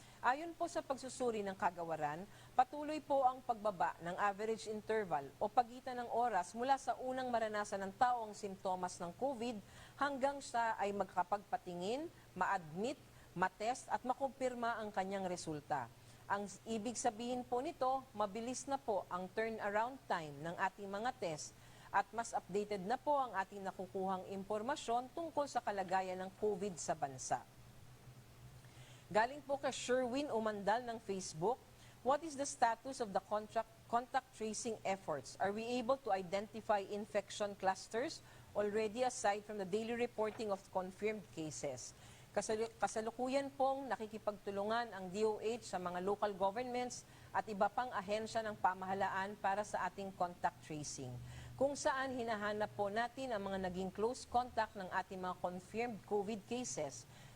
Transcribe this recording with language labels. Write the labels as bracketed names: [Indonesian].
[Filipino] Ayon po sa pagsusuri ng kagawaran, patuloy po ang pagbaba ng average interval o pagitan ng oras mula sa unang maranasan ng tao ang simptomas ng COVID hanggang siya ay magkapagpatingin, ma-admit, matest at makumpirma ang kanyang resulta. Ang ibig sabihin po nito, mabilis na po ang turnaround time ng ating mga test at mas updated na po ang ating nakukuhang impormasyon tungkol sa kalagayan ng COVID sa bansa. Galing po kay [English] Sherwin Umandal ng Facebook, what is the status of the contact tracing efforts? Are we able to identify infection clusters already aside from the daily reporting of confirmed cases? [Filipino] Kasalukuyan pong nakikipagtulungan ang DOH sa mga local governments at iba pang ahensya ng pamahalaan para sa ating contact tracing, kung saan hinahanap po natin ang mga naging close contact ng ating mga confirmed COVID cases.